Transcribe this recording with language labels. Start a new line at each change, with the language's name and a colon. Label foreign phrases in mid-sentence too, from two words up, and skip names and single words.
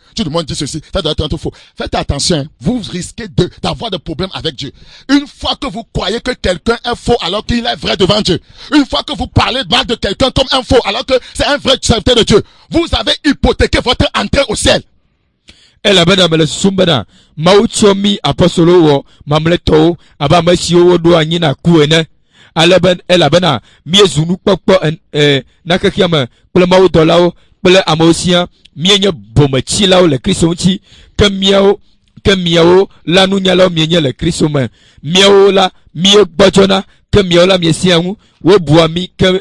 French: Tout le monde dit ceci, ça doit être un faux. Faites attention, vous risquez d'avoir des problèmes avec Dieu. Une fois que vous croyez que quelqu'un est faux alors qu'il est vrai devant Dieu, une fois que vous parlez mal de quelqu'un comme un faux alors que c'est un vrai serviteur de Dieu, vous avez hypothéqué votre entrée au ciel.
Ewe: Kple amewo sia mienye bometsilawo le Kristo ŋuti ke miawo la nunyalawo mienye le Kristo me miawo la miegbɔdzɔna ke miawo la miesia ŋu wobua mi